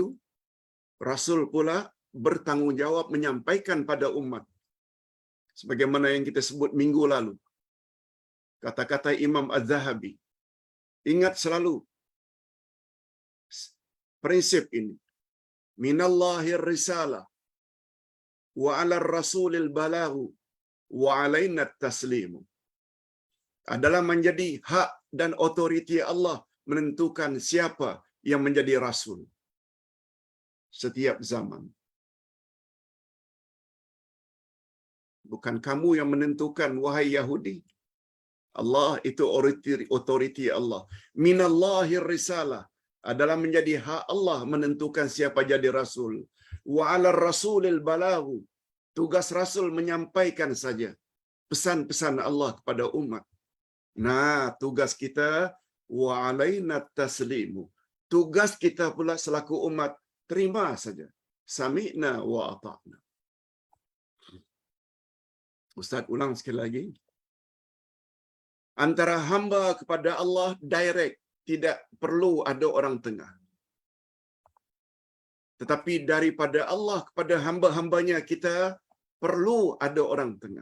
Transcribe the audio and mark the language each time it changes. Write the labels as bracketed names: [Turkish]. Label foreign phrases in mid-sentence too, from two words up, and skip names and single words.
[Malay] Rasul pula bertanggungjawab menyampaikan pada umat. Sebagaimana yang kita sebut minggu lalu. Kata-kata Imam Az-Zahabi. Ingat selalu prinsip ini. [Arabic] من الله الرسالة وعلى الرسول البلاغ وعلينا التسليم. [Malay] Adalah menjadi hak dan otoriti Allah menentukan siapa yang menjadi rasul setiap zaman. Bukan kamu yang menentukan, wahai Yahudi. Allah itu otoriti Allah. [Arabic] من الله الرسالة [Malay] adalah menjadi hak Allah menentukan siapa jadi rasul. [Arabic] وعلى الرسول البلاغ. [Malay] Tugas rasul menyampaikan saja pesan-pesan Allah kepada umat. Nah, tugas kita [Arabic] وعلينا التسليم. [Malay] Tugas kita pula selaku umat terima saja. [Arabic] سمعنا وأطعنا. [Malay] Ustaz ulang sekali lagi. Antara hamba kepada Allah direct, tidak perlu ada orang tengah. Tetapi daripada Allah kepada hamba-hambanya kita perlu ada orang tengah.